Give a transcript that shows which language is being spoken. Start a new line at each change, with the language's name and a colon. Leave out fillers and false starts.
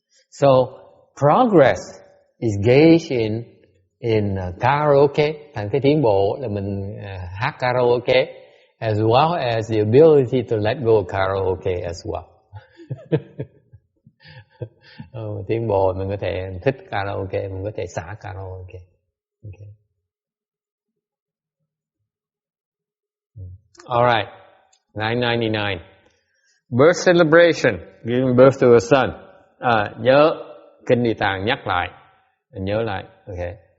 English: So progress is gauged in karaoke.
Vietnamese: Thành cái tiến bộ là mình hát karaoke,
English: as well as the ability to let go of karaoke as well.
Vietnamese: Tiến bộ mình có thể thích karaoke, mình có thể xả karaoke.
English: Okay. All right. 999. Birth celebration, giving birth to a son.
Vietnamese: Nhớ kinh Địa Tạng nhắc lại, nhớ lại. Okay.